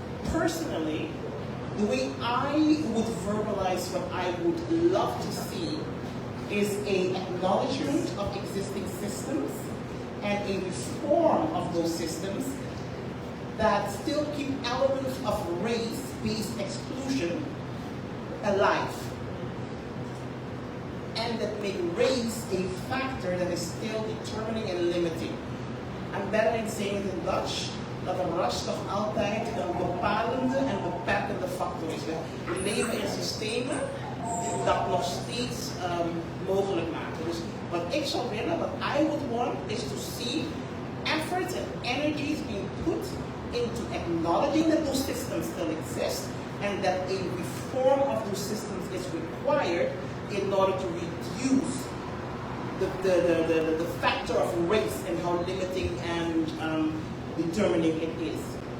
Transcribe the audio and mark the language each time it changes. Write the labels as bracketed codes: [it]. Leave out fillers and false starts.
[en] Personally, the way I would verbalize what I would love to see is an acknowledgement of existing systems and a reform of those systems that still keep elements of race-based exclusion alive, and that make race a factor that is still determining and limiting. I'm better in saying it in Dutch, [nl] dat een ras toch altijd een bepalende en beperkende factor is. We leven in systemen die dat nog steeds mogelijk maken. Dus wat ik zou willen, [en] what I would want, is to see efforts and energies being put into acknowledging that those systems still exist, and that a reform of those systems is required in order to reduce the factor of race and how limiting and determining it is.